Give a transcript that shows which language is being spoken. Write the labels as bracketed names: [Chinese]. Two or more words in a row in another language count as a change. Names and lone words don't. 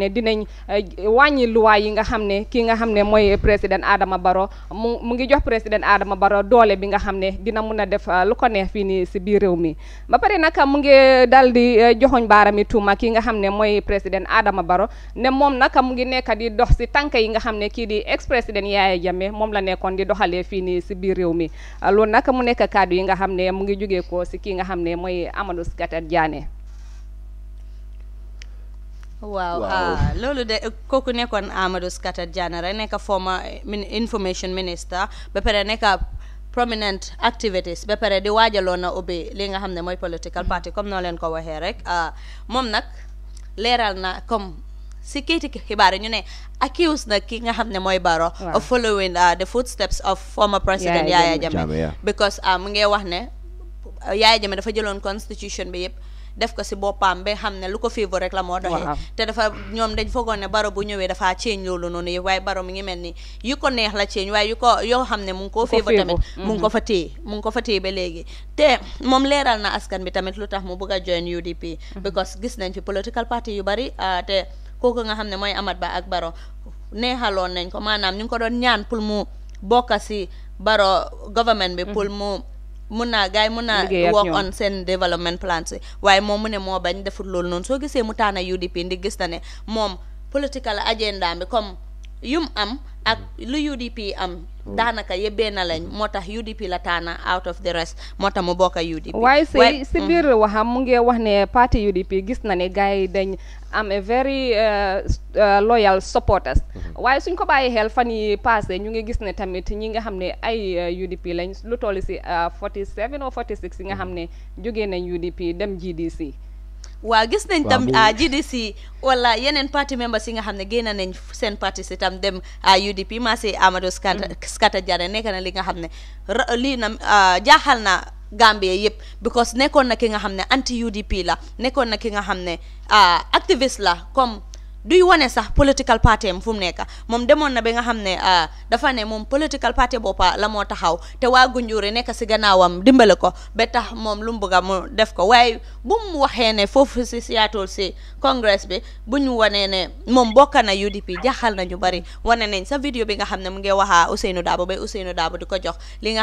[Wolof] ne dinañ wàññi luwaay yi nga xam ne kii nga xam ne mooy président Adama Barrow mu ngi jox président Adama Barrow doole bi nga xam ne dina mun a def lu ko neex fii nii si biir réew mi ba pare nag mu ngi dal di joxoñ baarami tuuma kii nga xam ne mooy président Adama Barrow ne moom nag mu ngi nekk di dox si tànk yi nga xam ne kii di [French] ex président [Wolof] Yaya Jammeh moom la nekkoon di doxalee fii nii si biir réew mi loolu nag mu nekk kàddu yi nga xam ne mu ngi jógee ko si kii nga xam ne mooy Amadou Skater Jane. waaw loolu de kooku nekkoon Amadou Skater Jane rek nekk [English] former information minister [Wolof] ba pare nekk [English] prominent activities [Wolof] ba pare di waajaloon na ubbi li nga xam ne mooy [English] political party [Wolof] comme noo leen ko waxee rek moom nag leeral na comme si kayiti xibaar yi ñu ne accuse na ki nga xam ne mooy Barrow [English] of following the footsteps of former president Yaya Jammeh because [Wolof] mu ngi wax ne Yaya Jammeh dafa jëloon constitution bi yëpp def ko si boppam ba xam ne lu ko favor rek la moo doxee te dafa ñoom dañ foogoon ne Barrow bu ñëwee dafa change loolu noonu yëpp waaye Barrow mi ngi mel ni yu ko neex la change waaye yoo xam ne mu ngi koo favor tamit mu ngi ko fa téye ba léegi te moom leeral na askan bi tamit lu tax mu bëgg a join UDP because gis nañ fi [English] political party [Wolof] yu bari te kooku nga xam ne mooy Amat Bah ak Barrow neexaloon nañ ko maanaam ñu ngi ko doon ñaan pour mu bokka si Barrow government bi pour mu mun naa [English] work on [Wolof] seen [English] development plans [Wolof] waaye moom mu ne moo bañ defut loolu noonu soo gisee mu taana UDP ndi gis na ne moom [English] political agenda [Wolof] bi comme yum am ak lu UDP am daanaka yëbbee na lañ moo tax UDP la taana [English] out of the rest [Wolof] moo tax mu bokk UDP waaye si biir waxam mu ngi wax ne parti UDP gis na ne gars yi dañ am [English] a very loyal supporters [Wolof] waaye suñ ko bàyyi xel fan yi passé ñu ngi gis ne tamit ñi nga xam ne ay UDP lañ lu toll si 47 ou 46 yi nga xam ne jógee nañ UDP dem GDC waaw gis nañ tam GDC wala yeneen [English] party members [Wolof] yi nga xam ne génn nañ seen parti si tam dem UDP maa si Amadou Skata Jare nekk na li nga xam ne lii na jaaxal na Gambia yëpp because nekkoon na ki nga xam ne anti UDP la nekkoon na ki nga xam ne activiste la comme duy wane sax [English] political party [Wolof] am fu mu nekk moom demoon na ba nga xam ne dafa ne moom [English] political party [Wolof] boppa la moo taxaw te waa Gunjuri nekk si gannaawam dimbale ko ba tax moom lu mu bëgg a mu def ko waaye bu mu waxee ne foofu si Seattle si congress bi bu ñu wanee ne moom bokk na UDP jaxal na ñu bari wane nañ sa vidéo bi nga xam ne mu ngi waxaa Ousseynou Dabo ba Ousseynou Dabo di ko jox li nga